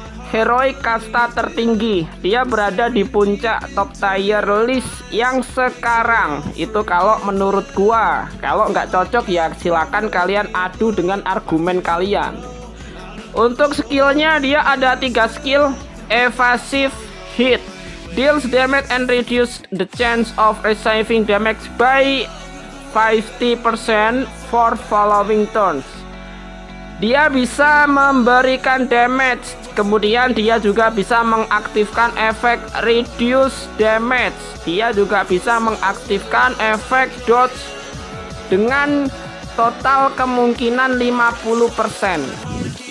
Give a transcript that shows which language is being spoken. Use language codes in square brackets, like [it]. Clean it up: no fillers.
[id] heroic kasta tertinggi. Dia berada di puncak top tier list yang sekarang. Itu kalau menurut gua. Kalau nggak cocok ya silakan kalian adu dengan argumen kalian. Untuk skillnya dia ada 3 skill. [en] Evasive hit, deals damage and reduce the chance of receiving damage by 50% for following turns. [id] Dia bisa memberikan damage, kemudian dia juga bisa mengaktifkan efek reduce damage. Dia juga bisa mengaktifkan efek dodge dengan total kemungkinan 50%.